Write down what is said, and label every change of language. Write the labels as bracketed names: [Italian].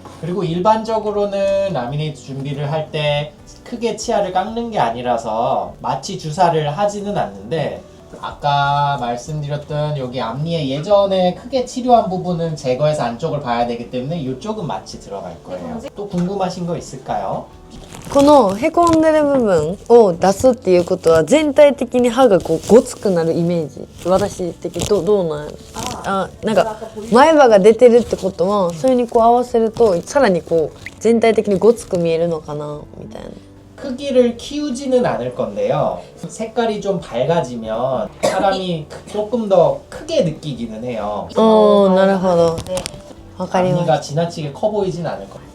[Korean] 그리고 일반적으로는 라미네이트 준비를 할 때 크게 치아를 깎는 게 아니라서 마취 주사를 하지는 않는데, 아까 말씀드렸던 여기 앞니에 예전에 크게 치료한 부분은 제거해서 안쪽을 봐야 되기 때문에 이쪽은 마취 들어갈 거예요. 또 궁금하신 거 있을까요? [Japanese] このへこんでる部分を出すっていうことは全体的に歯がこうごつくなるイメージ。私的どうなんやろ。なんか前歯が出てるってことはそれにこう合わせるとさらにこう全体的にごつく見えるのかなみたいな。 [Korean] 크기를 키우지는 않을 건데요. 색깔이 좀 밝아지면 사람이 조금 더 크게 느끼기는 해요. [Japanese] なるほど。わかりま [Korean] 앞니가 [Japanese] す。 [Korean] 지나치게 커 보이진 않을 거예요.